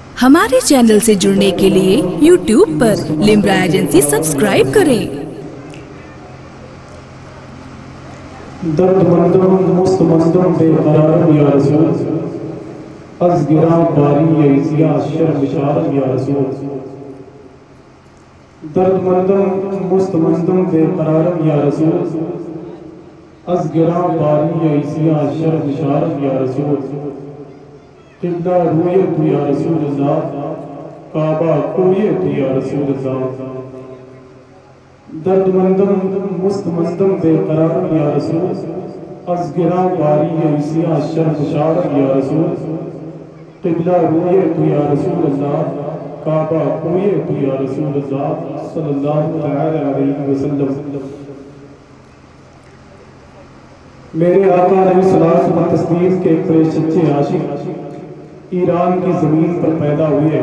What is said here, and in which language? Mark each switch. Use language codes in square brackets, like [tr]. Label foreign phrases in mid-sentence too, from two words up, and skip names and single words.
[ur] ہمارے چینل سے جڑنے کے لیے YouTube پر لمرا ایجنسی سبسکرائب کریں۔ [fa] درد مندم مستمندم بے قرارم [ar] یا رسول، [fa] از گراں باری ایزیا شرم شارم [ar] یا رسول۔ [fa] درد مندم مستمندم بے قرارم [ar] یا رسول، [fa] از گراں باری ایزیا شرم شارم [ar] یا رسول۔ [fa] قبلہ روئے تو [ar] یا رسول اللہ، [fa] کعبہ کوئے تو [ar] یا رسول اللہ۔ [fa] درد مندم مستمندم بے قرارم [ar] یا رسول، [fa] از گراں باری ایسیا شرم شارم [ar] یا رسول۔ [fa] قبلہ روئے تو [ar] یا رسول اللہ، [fa] کعبہ کوئے تو [ar] یا رسول اللہ صلی اللہ علیہ وسلم۔ [ur] میرے آقا علیہ الصلوۃ والتسلیم کے بڑے سچے عاشق ایران کی زمین پر پیدا ہوئے۔